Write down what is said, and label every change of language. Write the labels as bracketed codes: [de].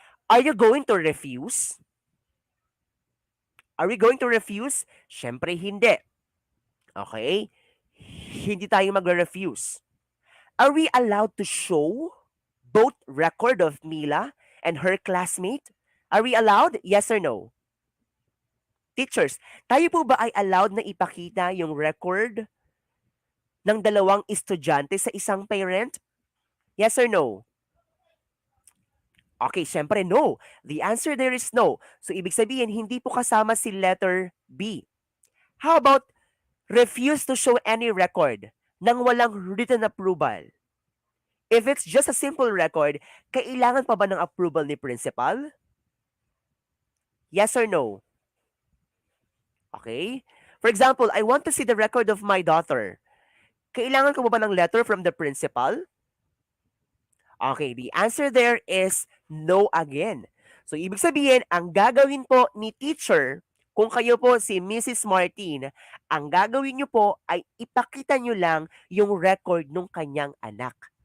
[en] Are you going to refuse? Are we going to refuse? [tl] Syempre hindi. [en] Okay? [tl] Hindi tayo magre-refuse. [en] Are we allowed to show both record of Mila and her classmate? Are we allowed? Yes or no? [tl] Teachers, tayo po ba ay allowed na ipakita yung record ng dalawang estudyante sa isang parent? [en] Yes or no? Okay, [tl] syempre [en] no. The answer there is no. So, [tl] ibig sabihin, hindi po kasama si [en] letter B. How about refuse to show any record [tl] nang walang [en] written approval? If it's just a simple record, [tl] kailangan pa ba ng [en] approval ni principal? Yes or no? Okay? For example, I want to see the record of my daughter. [tl] Kailangan ko ba ng [en] letter from the principal? Okay, the answer there is no again. [tl] So, ibig sabihin, ang gagawin po ni teacher, kung kayo po si Mrs. Martin, ang gagawin nyo po ay ipakita nyo lang yung record ng kanyang anak.